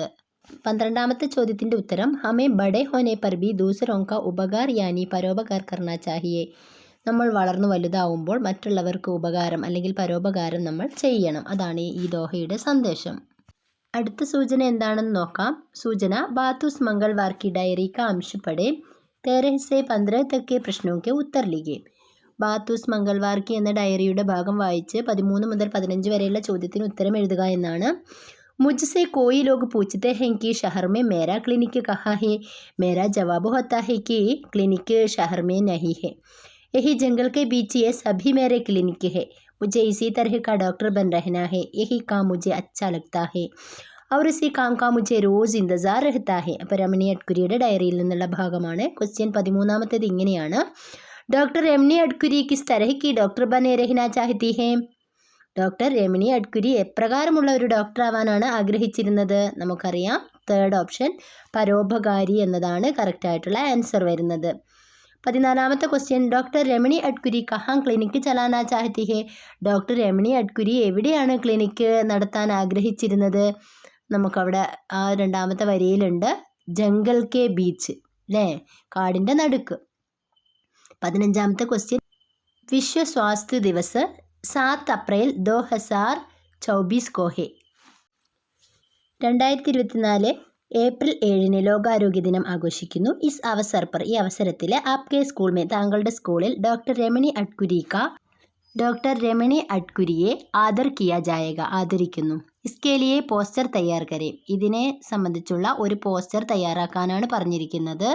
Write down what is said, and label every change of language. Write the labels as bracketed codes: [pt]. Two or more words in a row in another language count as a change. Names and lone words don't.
[ml] 12ാമത്തെ ചോദ്യത്തിൻ്റെ ഉത്തരം, [hi] हमें बड़े होने पर भी दूसरों का उपकार यानी परोपकार करना चाहिए, [ml] നമ്മൾ വളർന്നു വലുതാവുമ്പോൾ മറ്റുള്ളവർക്ക് ഉപകാരം അല്ലെങ്കിൽ പരോപകാരം നമ്മൾ ചെയ്യണം, അതാണ് ഈ ദോഹയുടെ സന്ദേശം. അടുത്ത സൂചന എന്താണെന്ന് നോക്കാം. സൂചന, [hi] ബാത്തൂസ് मंगलवार की डायरी का अंश पढ़े, 13 से 15 तक के प्रश्नों के उत्तर लिखे. [ml] ബാത്തൂസ് मंगलवार की എന്ന ഡയറിയുടെ ഭാഗം വായിച്ച് 13 മുതൽ 15 വരെയുള്ള ചോദ്യത്തിന് ഉത്തരം എഴുതുക എന്നാണ്. [hi] मुझसे कोई लोग पूछते हैं कि शहर में मेरा क्लिनिक कहाँ है, मेरा जवाब होता है कि क्लिनिक शहर में नहीं है, यही जंगल के बीच ये सभी मेरे क्लिनिक है, मुझे इसी तरह का डॉक्टर बन रहना है, यही काम मुझे अच्छा लगता है और इसी काम का मुझे रोज़ इंतज़ार रहता है. [ml] അപ്പോൾ രമണി അഡ്കുരിയുടെ ഡയറിയിൽ നിന്നുള്ള ഭാഗമാണ്. ക്വസ്റ്റ്യൻ 13ാമത്തേത് ഇങ്ങനെയാണ്. [hi] डॉक्टर रमणी अडकुरी किस तरह की डॉक्टर बने रहना चाहती है, [ml] ഡോക്ടർ രമണി അഡ്കുരി എപ്രകാരമുള്ള ഒരു ഡോക്ടർ ആവാനാണ് ആഗ്രഹിച്ചിരുന്നത്? നമുക്കറിയാം, തേർഡ് ഓപ്ഷൻ പരോപകാരി എന്നതാണ് കറക്റ്റായിട്ടുള്ള ആൻസർ വരുന്നത്. 14ാമത്തെ ക്വസ്റ്റ്യൻ, [hi] डॉक्टर रमणी अडकुरी कहाँ क्लिनिक चलाना चाहती है, [ml] ഡോക്ടർ രമണി അഡ്കുരി എവിടെയാണ് ക്ലിനിക്ക് നടത്താൻ ആഗ്രഹിച്ചിരുന്നത്? നമുക്കവിടെ ആ 2ാമത്തെ വരിയിലുണ്ട്, [hi] जंगल के बीच, [ml] അല്ലേ, കാടിൻ്റെ നടുക്ക്. 15ാമത്തെ ക്വസ്റ്റ്യൻ, [hi] विश्व स्वास्थ्य दिवस 7 अप्रैल 2024 को है. [ml] 2024 ഏപ്രിൽ 7 ലോകാരോഗ്യ ദിനം ആഘോഷിക്കുന്നു. [hi] इस अवसर पर, [ml] ഈ അവസരത്തിൽ [hi] आपके स्कूल में, [ml] താങ്കളുടെ സ്കൂളിൽ ഡോക്ടർ രമണി അഡ്കുരിയെ [hi] आदर किया जाएगा, [ml] ആദരിക്കുന്നു. [hi] इसके लिए पोस्टर तैयार करें, [ml] ഇതിനെ സംബന്ധിച്ചുള്ള ഒരു പോസ്റ്റർ തയ്യാറാക്കാനാണ് പറഞ്ഞിരിക്കുന്നത്.